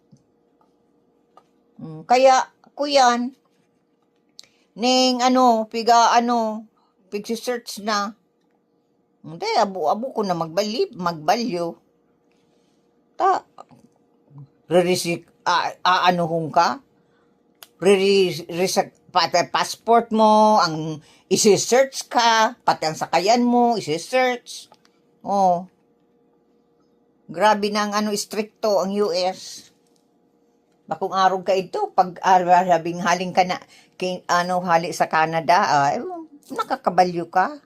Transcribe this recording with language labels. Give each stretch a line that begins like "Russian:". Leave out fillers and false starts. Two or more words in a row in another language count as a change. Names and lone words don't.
Bikol: Kaya kuyan ning pigsi-search na. Hindi, abo ko na magbalyo. Anuhong ka? Passport mo, ang isi-search ka, pati ang sakayan mo, isi-search. Grabe na ang stricto ang US. Bakong araw ka ito, pag sabing haling ka na, hali sa Canada, nakakabalyo ka.